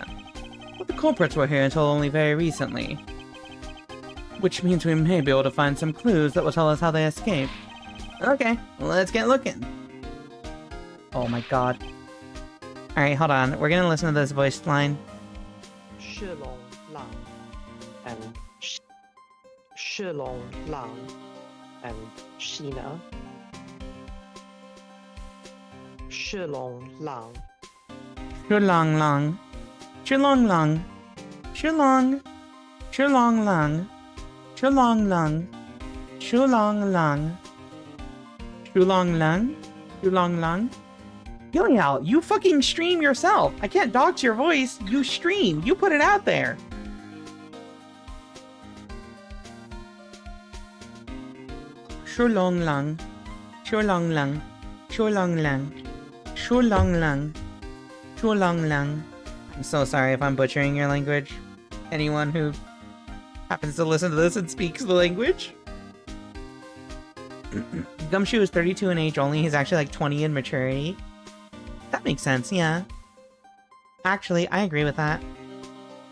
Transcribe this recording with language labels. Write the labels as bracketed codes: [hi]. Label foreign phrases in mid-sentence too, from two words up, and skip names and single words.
[en] But the culprits were here until only very recently. Which means we may be able to find some clues that will tell us how they escaped. Okay, let's get looking. Oh my god. Alright, hold on. We're gonna listen to this voiced line. Shilong Lang and Shilong Lang and Sheena. Shilong Lang. Shulong Long. Shulong Long. Shulong. Shulong Long. Shulong Long. Shulong Long. Shulong Long. Shulong Long. Gillial, you fucking stream yourself. I can't dox your voice. You stream. You put it out there. Shulong Lang. Shulong Lang. Shulong Lang. Shulong Lang. Shulong Lang. I'm so sorry if I'm butchering your language. Anyone who happens to listen to this and speaks the language. Gumshoe is 32 in age only. He's actually like 20 in maturity. That makes sense, yeah. Actually, I agree with that.